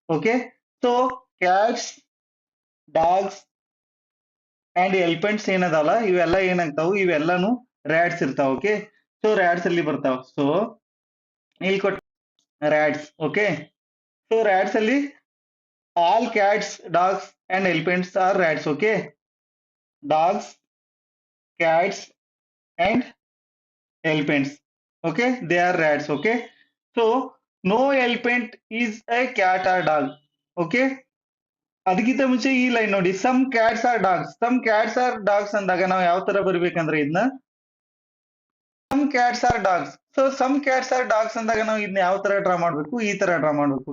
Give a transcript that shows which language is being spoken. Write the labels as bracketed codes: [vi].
[kn] Okay, so [en] cats, dogs and elephants [kn] ಏನದಲ್ಲ, ಇವೆಲ್ಲ ಏನಾಗ್ತಾವು, ಇವೆಲ್ಲಾನು rats ಇರ್ತಾವ. ಓಕೆ, ಸೊ ರ್ಯಾಟ್ಸ್ ಅಲ್ಲಿ ಬರ್ತಾವ. ಸೊ ಇಲ್ಲಿ ಕೊಟ್ಟ ರ್ಯಾಟ್ಸ್. [en] okay, so rats [kn] ಅಲ್ಲಿ [en] All cats, dogs and elephants are rats. Okay, dogs, cats and elephants, okay, they are rats. Okay, so no elephant is a cat or dog. [kn] Okay, ಅದಕ್ಕಿಂತ ಮುಂಚೆ ಈ line ನೋಡಿ, [en] Some cats are dogs. Some cats are dogs [kn] ಅಂದಾಗ ನಾವು ಯಾವ ತರ ಬರ್ಬೇಕಂದ್ರೆ ಇದನ್ನ, some cats are dogs. So [en] some cats are dogs [kn] ಅಂದಾಗ ನಾವು ಇದನ್ನ ಯಾವ ತರ ಡ್ರಾ ಮಾಡ್ಬೇಕು, ಈ ತರ ಡ್ರಾ ಮಾಡ್ಬೇಕು.